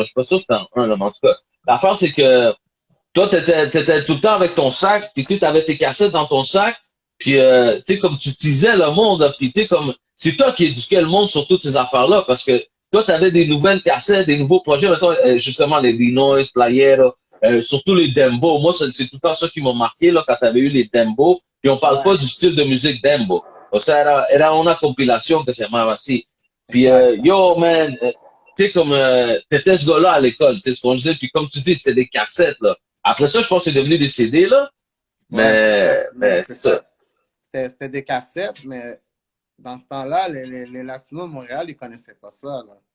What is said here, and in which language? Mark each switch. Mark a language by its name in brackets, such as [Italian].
[French] Je suis pas sûr que c'était en 1, là, mais en tout cas. L'affaire, c'est que toi, t'étais tout le temps avec ton sac, puis tu avais tes cassettes dans ton sac, puis tu sais, comme tu utilisais le monde, puis tu sais, comme c'est toi qui éduquais le monde sur toutes ces affaires-là, parce que toi, tu avais des nouvelles cassettes, des nouveaux projets, mettons, justement, les Dinois, Playero, surtout les Dembo. Moi, c'est tout le temps ça qui m'a marqué, là, quand tu avais eu les Dembo, puis on parle pas du style de musique Dembo. [Spanish] O sea, era una compilación que se llamaba así. [French] Puis, yo, man, tu sais, comme, t'étais ce gars-là à l'école, tu sais, ce qu'on disait, puis comme tu dis, c'était des cassettes, là. Après ça, je pense que c'est devenu des CD, là. Mais c'est ça. C'était des cassettes, mais dans ce temps-là, les Latinos de Montréal, ils connaissaient pas ça, là.